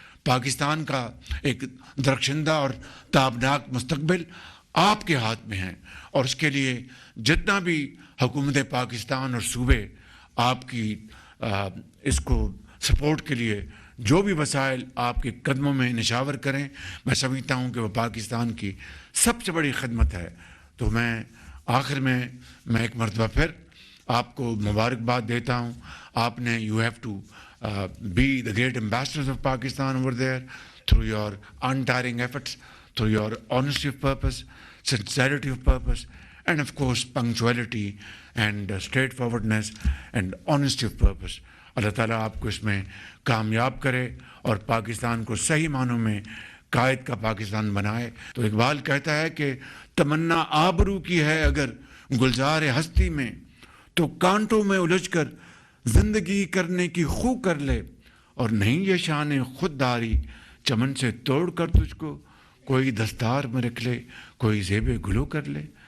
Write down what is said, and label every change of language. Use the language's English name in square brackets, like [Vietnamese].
[Urdu] پاکستان کا ایک درخشندہ اور تابناک مستقبل آپ کے ہاتھ میں ہے، اور اس کے لیے جتنا بھی حکومت پاکستان اور صوبے آپ کی اس کو سپورٹ کے لیے جو بھی وسائل آپ کے قدموں میں نشاور کریں، میں سمجھتا ہوں کہ وہ پاکستان کی سب سے بڑی خدمت ہے. تو میں آخر میں ایک مرتبہ پھر آپ کو مبارکباد دیتا ہوں. آپ نے [English] You have to be the great ambassadors of Pakistan over there through your untiring efforts, through your honesty of purpose, sincerity of purpose, and of course punctuality and straightforwardness and honesty of purpose. [Urdu] اللہ تعالیٰ آپ کو اس میں کامیاب کرے اور پاکستان کو صحیح معنوں میں قائد کا پاکستان بنائے. تو اقبال کہتا ہے کہ تمنا آبرو کی ہے اگر گلزار ہستی میں، تو کانٹوں میں الجھ کر زندگی کرنے کی خو کر لے، اور نہیں یہ شان خودداری چمن سے توڑ کر تجھ کو کوئی دستار میں رکھ لے، کوئی زیب گلو کر لے.